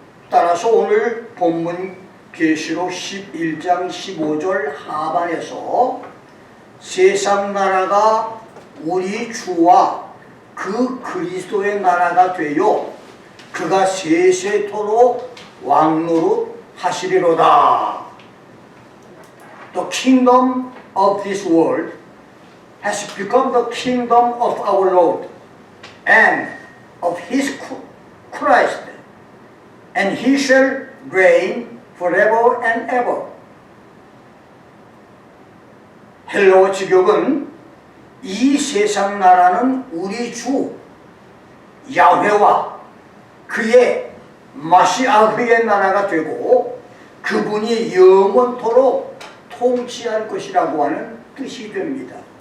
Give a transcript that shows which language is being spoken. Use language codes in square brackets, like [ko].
[ko] 따라서 오늘 본문 계시록 11장 15절 하반에서 세상 나라가 우리 주와 그 그리스도의 나라가 되어 그가 세세토록 왕노릇 하시리로다. [en] The kingdom of this world has become the kingdom of our Lord and of His Christ, and He shall reign forever and ever. [ko] 헬라어 직역은 이 세상 나라는 우리 주 야훼와 그의 마시아흐의 나라가 되고 그분이 영원토록 통치할 것이라고 하는 뜻이 됩니다.